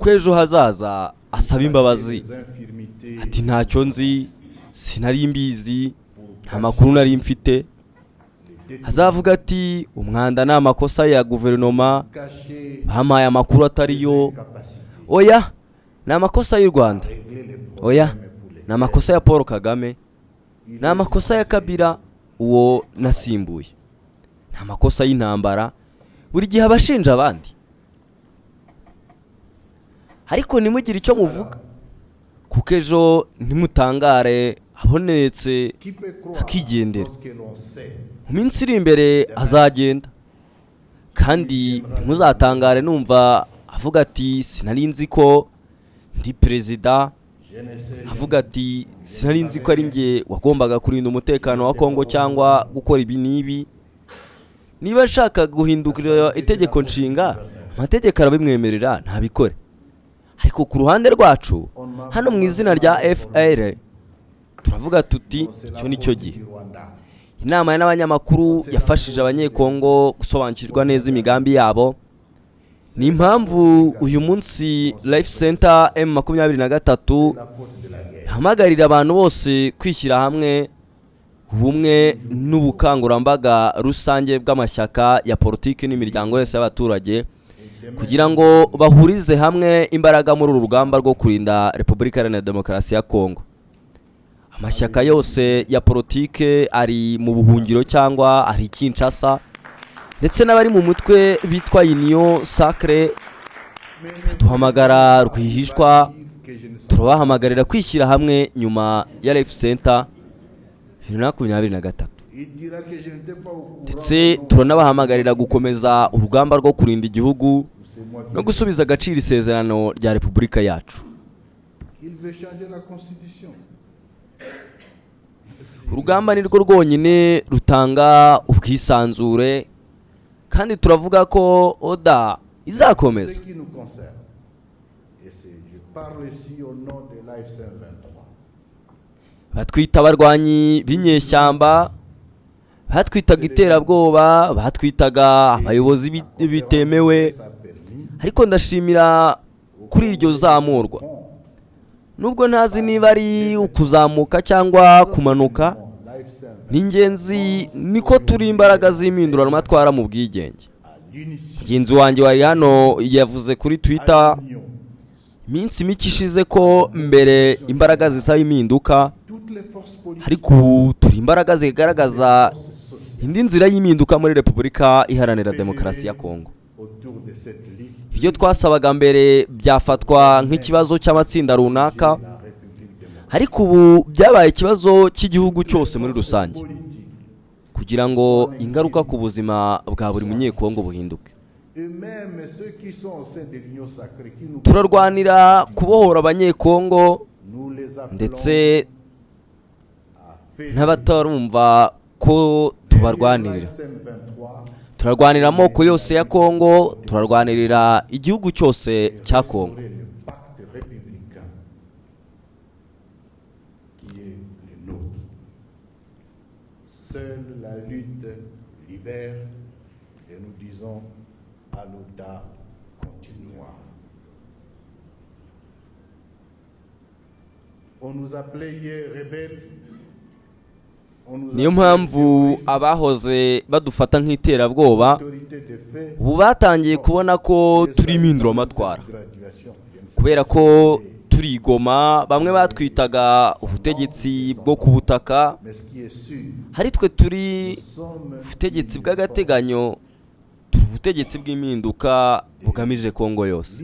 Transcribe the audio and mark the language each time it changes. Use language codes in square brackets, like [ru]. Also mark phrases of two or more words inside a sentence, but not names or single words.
[rw] ko ejo hazaza asaba imbabazi [fr] des infirmités [rw] ati ntacyo nzi, sinari mbizi, nta makuru nari mfite? Azavuga ati umwanda ni amakosa ya guverinoma, [fr] cachés, [rw] bampaye amakuru atariyo. [fr] capacité [rw] Oya, ni amakosa y'u Rwanda. [fr] régler les [rw] Oya, [fr] problèmes pour les [rw] ni amakosa ya Paul Kagame, ni amakosa ya Kabila uwo nasimbuye, ni amakosa y'intambara. Buri gihe abashinja abandi. Ariko nimugire icyo muvuga, kuko ejo ntimutangare abonetse [fr] qui peut croire [rw] akigendera. [fr] lorsque l'on sait [rw] Mu minsi iri imbere azagenda, kandi ntimuzatangare numva avuga ati sinari nzi ko ndi perezida, [fr] je ne sais rien. [rw] avuga ati sinari nzi ko ari njye wagombaga kurinda umutekano wa Kongo cyangwa gukora ibi n'ibi. Niba ashaka guhindukira itegeko nshinga, amategeko arabimwemerera ntabikore. Ariko ku ruhande rwacu hano mu izina rya FR turavuga tuti icyo nicyo gihe. [fr] Du Rwanda. [rw] Inama n'abanyamakuru yafashije abanyekongo gusobanukirwa neza imigambi yabo. Ni impamvu uyu munsi Life Center M23 [fr] La faute de la guerre. [rw] ihamagarira abantu bose kwishyira hamwe, ubumwe n'ubukangurambaga rusange bw'amashyaka ya politiki n'imiryango yose y'abaturage, kugira ngo bahurize hamwe imbaraga muri uru rugamba rwo kurinda Repubulika Iharanira Demokarasi ya Kongo. Amashyaka yose ya politike ari mu buhungiro cyangwa ari Kinshasa, ndetse n'abari mu mutwe bitwa Union Sacré duhamagara rwihishwa, [fr] Que je ne sais [rw] turabahamagarira kwishyira hamwe nyuma ya Life Center 2023. [fr] Il dira que je n'étais pas au courant. [rw] Ndetse turanabahamagarira gukomeza urugamba rwo kurinda igihugu [fr] C'est moi qui [rw] no gusubiza agaciro isezerano rya Repubulika yacu. [fr] Il veut changer la constitution. [rw] Urugamba ni rwo rwonyine rutanga ubwisanzure, kandi turavuga ko oda [fr] Ce [rw] izakomeza. [fr] qui nous concerne. Et je parle ici au nom de l'AFC 23. [rw] Batwita abarwanyi b'inyeshyamba, batwitaga iterabwoba, batwitaga abayobozi bitemewe. [fr] Ça a permis [rw] Ariko ndashimira kuri iryo zamurwa, nubwo ntazi niba ari ukuzamuka cyangwa kumanuka. l'AFC Ni ingenzi niko turi imbaraga z'impinduranwa twara mu bwigenge. [fr] à l'unisson. [rw] Mugenzi wanjye wari hano yavuze kuri Twitter iminsi mike ishize ko mbere imbaraga zisaba impinduka, [fr] Toutes les forces politiques [rw] ariko ubu turi imbaraga zigaragaza indi nzira y'impinduka muri Repubulika Iharanira Demokarasi ya Kongo. [fr] autour de cette ligue, [rw] Ibyo twasabaga mbere byafatwa nk'ikibazo cy'amatsinda runaka, [fr] la République démocratique [rw] ariko ubu byabaye ikibazo cy'igihugu cyose muri rusange, [fr] politique. [rw] kugira ngo ingaruka ku buzima bwa buri munyekongo buhinduke. [fr] Et même ceux qui sont au sein de l'Union sacrée, qui nous [rw] Turarwanira kubohora abanyekongo, [fr] nous les appelons [rw] ndetse [fr] à faire [rw] n'abatarumva ko tubarwanirira. M23 Turarwanira amoko yose ya Kongo, turarwanirira igihugu cyose cya Kongo. [fr] le pacte républicain qui est le nôtre. Seule la lutte libère et nous disons à l'OTA continua. On nous appelait hier rebelles, [rw] niyo mpamvu abahoze badufata nk'iterabwoba ubu batangiye kubona ko turi impinduramatwara kubera ko turigoma. Bamwe batwitaga ubutegetsi bwo ku butaka, hari twe turi ubutegetsi bw'agateganyo, turi ubutegetsi bw'impinduka bugamije Kongo yose.